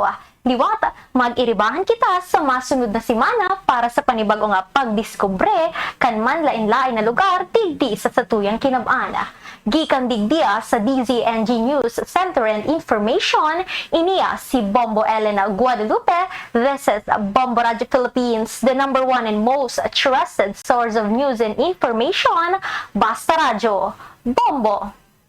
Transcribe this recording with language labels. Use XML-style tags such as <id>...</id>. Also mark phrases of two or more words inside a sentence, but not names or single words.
<bik>Liwat, mag-iribahan kita sa masunod na simana para sa panibagong pagdiskubre kan manlain-lain na lugar digdi sa satuyang kinabana. Gikan digdiya sa DZNG News Center and Information, iniya si Bombo Elena Guadalupe.</bik> <en>This is Bombo Radio Philippines, the #1 and most trusted source of news and information. Basta Radio, Bombo!</en>